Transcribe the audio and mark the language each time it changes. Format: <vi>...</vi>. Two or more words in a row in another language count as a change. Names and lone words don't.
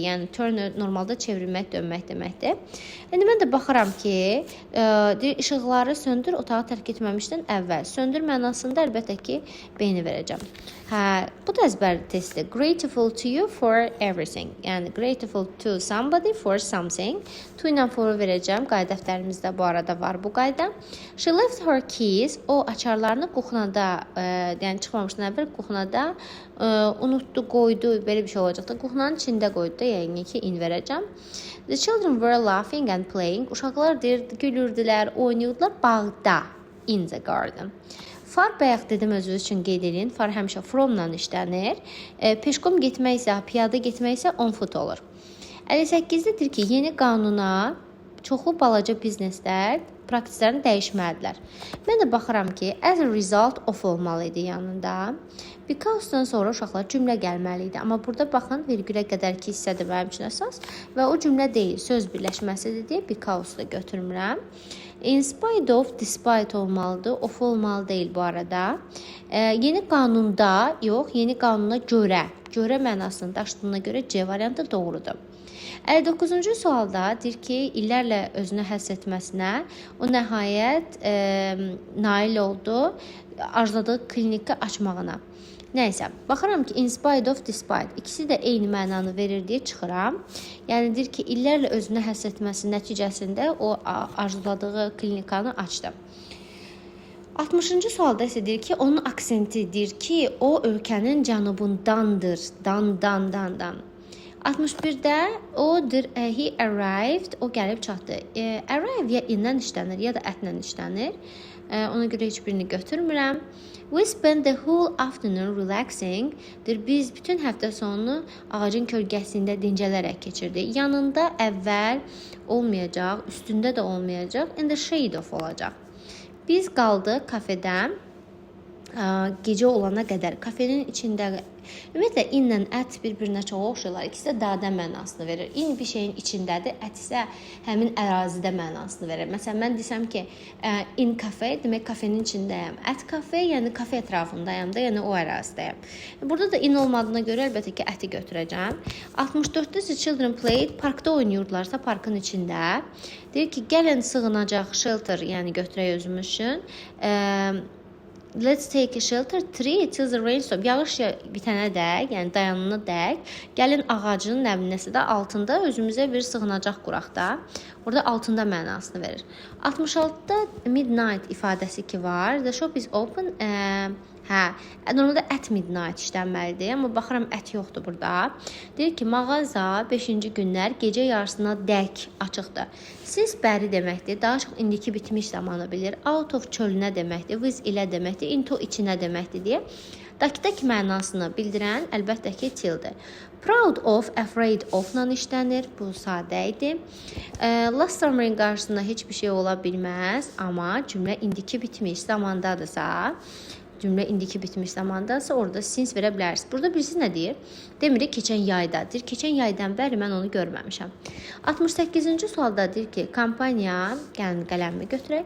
<az>Yəni, turn normalda çevrilmək, dönmək deməkdir. İndi mən də baxıram ki, işıqları söndür, otağı tərk etməmişdən əvvəl. Söndür mənasında əlbəttə ki, beyni verəcəm. Bu da əzbər testi.</az> <en>Grateful to you for everything. Yəni, grateful to somebody for something.</en> <az>To ilə for verəcəm. Qayda dəftərimizdə bu arada var bu qayda.</az> <en>She left her keys.</en> <az>O açarlarını kuxnada, yəni çıxmamışdan əvvəl kuxnada unutdu, qoydu, belə bir şey olacaqdı. Kuxnanın içində qoydu da, yəni ki, in verəcəm.</az> <en>The children were laughing and playing.</en> <az>Uşaqlar gülürdülər, oynayırdılar bağda,</az> <en>in the garden.</en> <az>Far bayaq dedim özünüz üçün qeyd edin. Far həmişə from-la işlənir. Peşkom getməksə, piyada getməksə</az> <en>on foot</en> <az>olur. 58-dir ki, yeni qanuna çoxlu balaca bizneslər praktiklərini dəyişməlidirlər. Mən də baxıram ki,</az> <en>as a result of</en> <az>olmalı idi yanında. Because-dan sonra uşaqlar cümlə gəlməli idi. Amma burada baxın, virgülə qədər ki, hissədir mənim üçün əsas. Və o cümlə deyil, söz birləşməsidir deyə because-da götürmürəm.</az> <en>In spite of, despite</en> <az>olmalıdır, of olmalı deyil bu arada. Yeni qanunda, yox, yeni qanuna görə. Görə mənasını daşıdığına görə C variantı doğrudur. 59-cu sualda deyir ki, illərlə özünü həss etməsinə o nəhayət nail oldu, arzuladığı kliniki açmağına. Nəysə, baxıram ki,</az> <en>in spite of, despite</en> <az>ikisi də eyni mənanı verir deyə çıxıram. Yəni, deyir ki, illərlə özünü həss etməsi nəticəsində o arzuladığı klinikanı açdı. 60-cı sualda isə deyir ki, onun aksenti deyir ki, o ölkənin cənubundandır, dan. 61-də odur,</az> <en>he arrived,</en> <az>o gəlib çatdı. Arrive ya indən işlənir, ya da ətlə işlənir. Ona görə heç birini götürmürəm.</az> <en>We spent the whole afternoon relaxing.</en> <az>Biz bütün həftə sonunu ağacın kölgəsində dincələrək keçirdik. Yanında əvvəl olmayacaq, üstündə də olmayacaq,</az> <en>in the shade of olacaq.</en> <az>Biz qaldıq kafedə. gecə olana qədər kafenin içində ümumiyyətlə inlə ət bir-birinə çox oxşayırlar. İkisi də dadə mənasını verir. İn bir şeyin içindədir, ət isə həmin ərazidə mənasını verir. Məsələn, mən desəm ki,</az> <en>in cafe,</en> <az>demək kafenin içindəyəm. Ət kafe, yəni kafe ətrafındayam da, yəni o ərazidəyəm. Burada da in olmadığına görə əlbəttə ki, əti götürəcəm.</az> <en>64-də the children played,</en> <az>parkda oynayırdılarsa parkın içində. Deyir ki, gəlin sığınacaq shelter, yəni götürək özümüz üçün.</az> <en>Let's take a shelter tree till the rain stop.</en> <az>Yağış bitənə dək, yəni dayanana dək, gəlin ağacın nəminəsi də altında özümüzə bir sığınacaq quraq da. Orada altında mənasını verir. 66-da midnight ifadəsi ki var.</az> <en>The shop is open.</en> <az>Normalda</az> <en>at midnight</en> <az>işlənməlidir, amma baxıram ət yoxdur burada. Deyir ki, mağaza 5-ci günlər gecə yarısına dək açıqdır. Since bəri deməkdir, daha çox indiki bitmiş zamanı bilir.</az> <en>Out of</en> <az>çölünə deməkdir, with ilə deməkdir, into içinə deməkdir deyə. Dakdakı mənasını bildirən əlbəttə ki tilldir.</az> <en>Proud of, afraid of-</en> <az>la işlənir. Bu sadə idi.</az> <en>Last summer-</en> <az>in qarşısında heç bir şey ola bilməz, amma cümlə indiki bitmiş zamandadırsa, orada since verə bilərsiniz. Burada bilirsiniz nə deyir? Demirik keçən yayda. Deyir, keçən yaydan bəri mən onu görməmişəm. 68-ci sualda deyir ki, kampaniya, gəlin qələmimi götürək.</az>